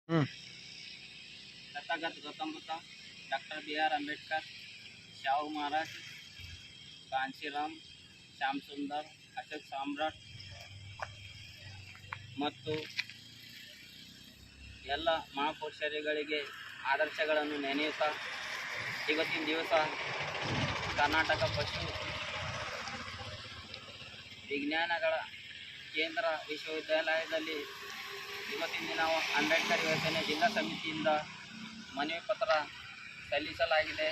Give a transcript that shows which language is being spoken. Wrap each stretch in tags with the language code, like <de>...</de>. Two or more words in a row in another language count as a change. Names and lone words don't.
<kn>हम्म. तथागत गौतम बुद्ध, डॉक्टर BR अंबेडकर, शाहू महाराज, कांशीराम, ಶ್ಯಾಮ್ ಸುಂದರ್, ಅಶೋಕ್ ಸಾಮ್ರಾಟ್ ಮತ್ತು ಎಲ್ಲ ಮಹಾಪುರುಷರುಗಳಿಗೆ ಆದರ್ಶಗಳನ್ನು ನೆನೆಯುತ್ತಾ ಇವತ್ತಿನ ದಿವಸ ಕರ್ನಾಟಕ ಪಶು ವಿಜ್ಞಾನಗಳ ಕೇಂದ್ರ ವಿಶ್ವವಿದ್ಯಾಲಯದಲ್ಲಿ ಇವತ್ತಿನ ದಿನ ಅಂಬೇಡ್ಕರ್ ಯೋಜನೆ ಜಿಲ್ಲಾ ಸಮಿತಿಯಿಂದ ಮನವಿ ಪತ್ರ ಸಲ್ಲಿಸಲಾಗಿದೆ.</kn>